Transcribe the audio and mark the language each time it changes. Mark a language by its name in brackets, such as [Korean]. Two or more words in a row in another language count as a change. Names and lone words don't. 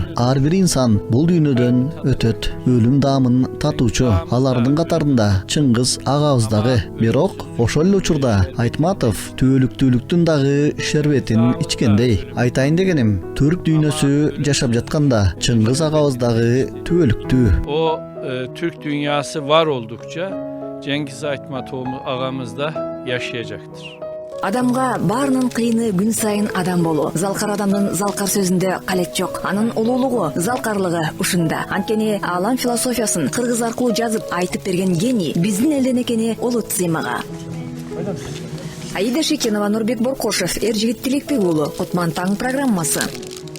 [Kyrgyz] Ар бир инсан бул дүйнөдөн өтөт, өлүм даамын татуучу. Алардын катарында Чыңгыз агабыз дагы. Бирок ошол эле учурда Айтматов түбөлүктүүлүктүн дагы шербетин ичкендей. Айтайын дегеним, түрк дүйнөсү жашап жатканда Чыңгыз агабыз дагы түбөлүктүү. [Turkish] o Türk dünyası var oldukça Cengiz Aytmatov ağamız da yaşayacaktır. [Kyrgyz] Адамга баарынын кыйыны күн сайын адам болуу. Залкар адамдын залкар сөзүндө калет жок. Анын улуулугу, залкарлыгы ушунда. Анткени алам философиясын кыргыз аркылуу жазып айтып берген гений биздин элден экени улут сыймага. Аида Шекенова, Нурбек Боркошев, Эржигит Тилекбек уулу, Кутман таң программасы.